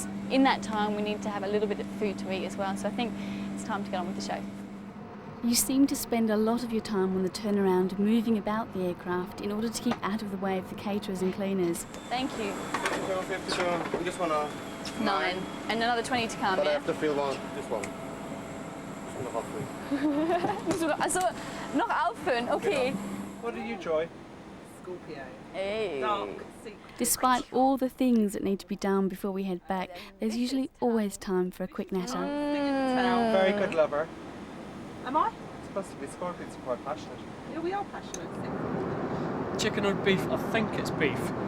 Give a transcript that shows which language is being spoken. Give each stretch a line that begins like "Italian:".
English: In that time we need to have a little bit of food to eat as well, so I think it's time to get on with the show. You seem to spend a lot of your time on the turnaround moving about the aircraft in order to keep out of the way of the caterers and cleaners. Thank you. 52, this one 9. And another 20 to come, but yeah? I have to fill on this one.
German: Also, noch auffüllen, okay.
English: What did you try? Scorpio. Hey. Dark secret. Despite all the things that need to be done before we head back, there's usually always time for a quick natter. Very good lover. Am I? It's supposed to be scorpions are quite passionate. Yeah, we are passionate. Chicken or beef? I think it's beef.